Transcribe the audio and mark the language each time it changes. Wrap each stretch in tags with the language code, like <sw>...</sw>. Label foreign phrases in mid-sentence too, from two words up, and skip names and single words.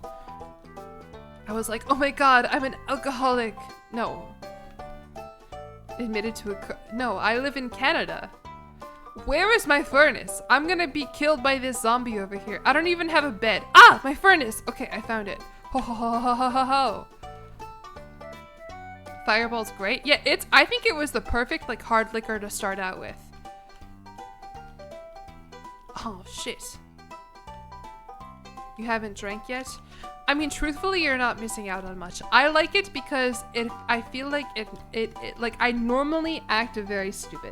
<en>I was like, oh my god, I'm an alcoholic. No. Admitted to no, I live in Canada. Where is my furnace? I'm gonna be killed by this zombie over here. I don't even have a bed. Ah, my furnace. Okay, I found it. Ho ho ho ho ho ho ho. Fireball's great. Yeah, I think it was the perfect like hard liquor to start out with. Oh shit. You haven't drank yet? I mean, truthfully, you're not missing out on much. I like it because I feel like like I normally act very stupid.</en>